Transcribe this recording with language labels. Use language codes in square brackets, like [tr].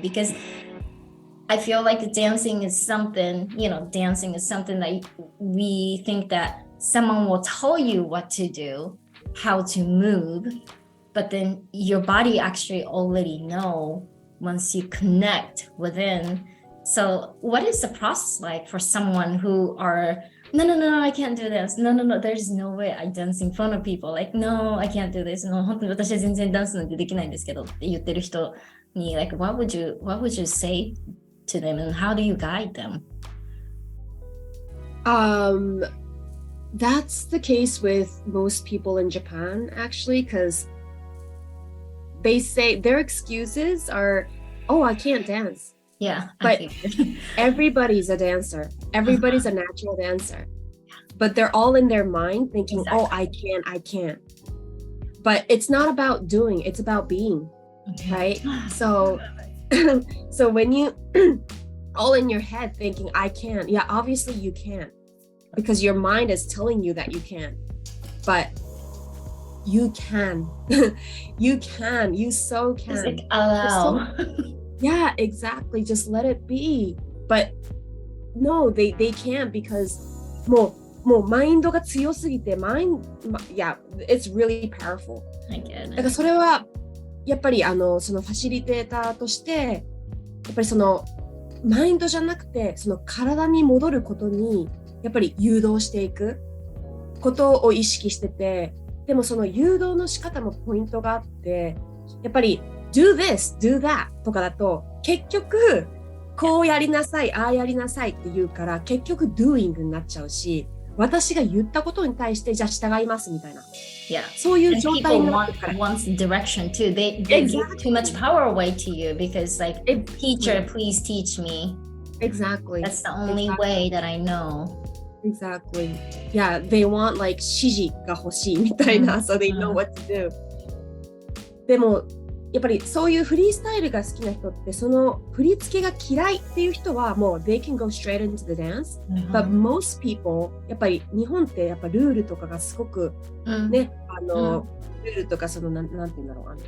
[en] Because I feel like dancing is something that we think that someone will tell you what to do, how to move, but then your body actually already know once you connect within. So what is the process like for someone who are, no, I can't do this. No, there's no way I dance in front of people. Like, no, I can't do this. No, [ja] 本当に私は全然ダンスなんてできないんですけどって言ってる人に、 [en] like, what would you say to them and how do you guide them? That's the case with most people in Japan, actually, because they say their excuses are, oh, I can't dance. Yeah, but everybody's a dancer. Everybody's a natural dancer. But they're all in their mind thinking, exactly. Oh, I can't. But it's not about doing, it's about being, right? So when you all in your head thinking, I can't, yeah, obviously you can't. Because your mind is telling you that you can't. But you can. You so can. It's like allow. Yeah, exactly. Just let it be. But no, they can't because [ja] もうマインドが強すぎて [en] yeah, it's really powerful. I get it. [ja] だからそれはやっぱりそのファシリテーターとしてやっぱりそのマインドじゃなくてその体に戻ることにやっぱり誘導していくことを意識してて、でもその誘導の仕方もポイントがあって、やっぱり [en] do this, do that [ja] とかだと結局こうやりなさい、ああやりなさいって言うから結局 doing になっちゃうし、私が言ったことに対してじゃあ従いますみたいな、 [en] yeah. [ja] そういう状態になってから。 [en] People want direction too. They give too much power away to you because like teacher, please teach me. Exactly. That's the only way that I know. Exactly. Yeah, they want like [ja] 指示が欲しいみたいな、 [en] so they know what to do. [ja] でもやっぱりそういうフリースタイルが好きな人ってその振り付けが嫌いっていう人はもう [en] they can go straight into the dance、 but most people [ja] やっぱり日本ってやっぱルールとかがすごく、ね、ルールとかそのなんて言うんだろう